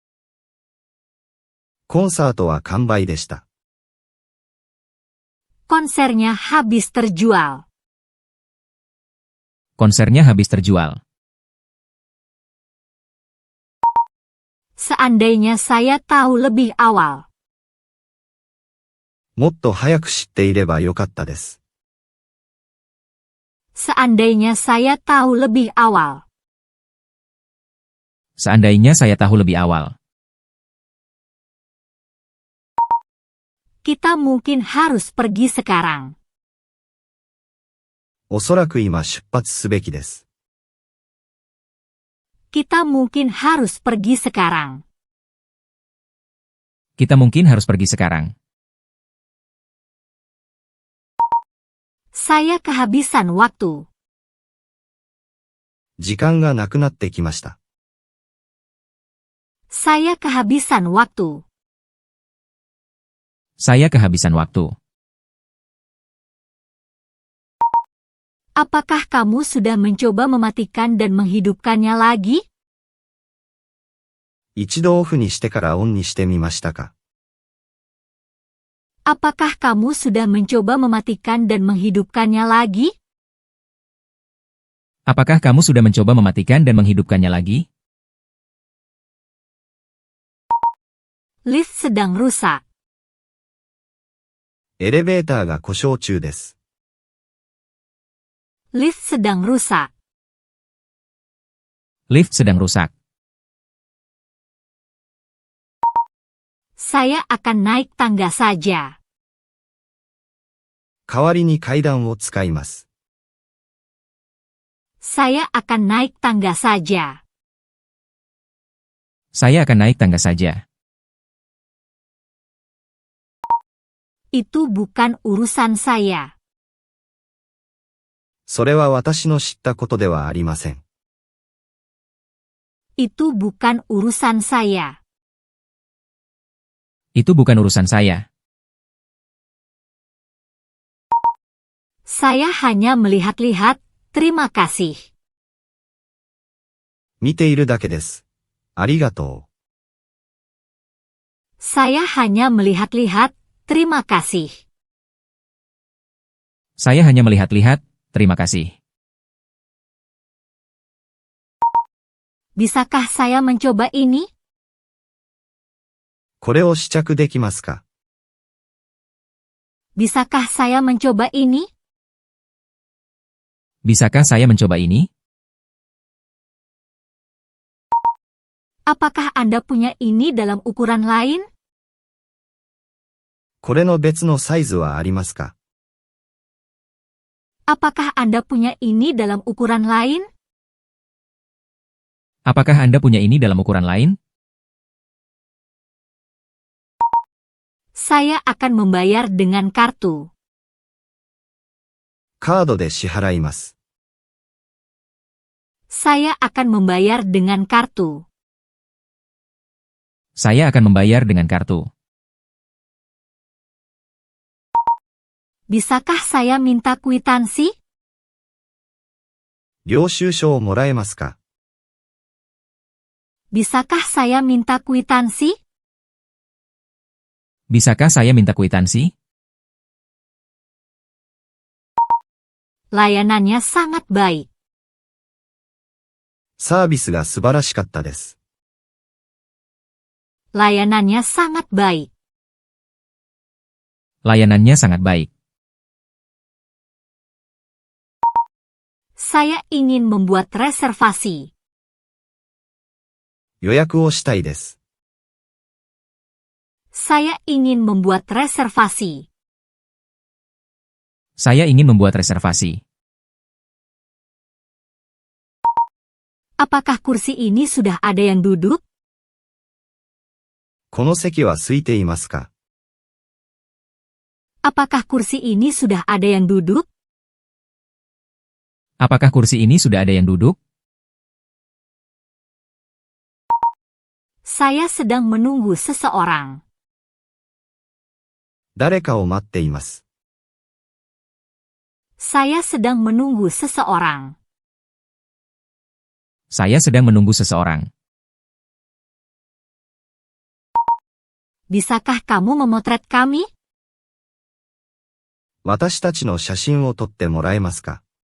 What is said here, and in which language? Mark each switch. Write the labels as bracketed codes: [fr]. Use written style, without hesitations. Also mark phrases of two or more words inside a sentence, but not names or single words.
[ja] コンサートは完売でした。 [id] Konsernya habis terjual. Konsernya habis terjual. Seandainya saya tahu lebih awal. [ja] もっと早く知っていればよかったです。 [id] Seandainya saya tahu lebih awal. Seandainya saya tahu lebih awal. Kita mungkin harus pergi sekarang. [ja] おそらく今出発すべきです。 [id] Kita mungkin harus pergi sekarang. Kita mungkin harus pergi sekarang. Saya kehabisan waktu. [ja] 時間がなくなってきました。 [id] Saya kehabisan waktu. Saya kehabisan waktu. Apakah kamu sudah mencoba mematikan dan menghidupkannya lagi? [ja] 一度オフにしてからオンにしてみましたか？ [id] Apakah kamu sudah mencoba mematikan dan menghidupkannya lagi? Apakah kamu sudah mencoba mematikan dan menghidupkannya lagi? Lift sedang rusak. [ja] エレベーターが故障中です。 [id] Lift sedang rusak. Lift sedang rusak. Saya akan naik tangga saja. [ja] 代わりに階段を使います。 [id] Saya akan naik tangga saja. Saya akan naik tangga saja. Itu bukan urusan saya. [ja] それは私の知ったことではありません。 [id] Itu bukan urusan saya. Itu bukan urusan saya. Saya hanya melihat-lihat, terima kasih. [ja] 見ているだけです。ありがと [id] Saya hanya melihat-lihat, terima kasih. Saya hanya melihat-lihat, terima kasih. Bisakah saya mencoba ini? [ja] う。これを試着できますか？ [id] Bisakah saya mencoba ini? Bisakah saya mencoba ini? Apakah Anda punya ini dalam ukuran lain? [ja] これの別のサイズはありますか？ [id] Apakah Anda punya ini dalam ukuran lain? Apakah Anda punya ini dalam ukuran lain? Saya akan membayar dengan kartu. [ja] カードで支払います。 [id] Saya akan membayar dengan kartu. Saya akan membayar dengan kartu. Bisakah saya minta kwitansi? [ja] 領収書をもらえますか？ [id] Bisakah saya minta kwitansi? Bisakah saya minta kwitansi? Layanannya sangat baik. [ja] サービスが素晴らしかったです。 [id] Layanannya sangat baik. Layanannya sangat baik. Saya ingin membuat reservasi. [ja] 予約をしたいです。 [id] Saya ingin membuat reservasi. Saya ingin membuat reservasi. Apakah kursi ini sudah ada yang duduk? [ja] この席は空いていますか？ [id] Apakah kursi ini sudah ada yang duduk? Apakah kursi ini sudah ada yang duduk? Saya sedang menunggu seseorang. [ja] 誰かを待っています。 [id] Saya sedang menunggu seseorang. Saya sedang menunggu seseorang. Bisakah kamu memotret kami? [ja] 私たちの写真を撮ってもらえますか？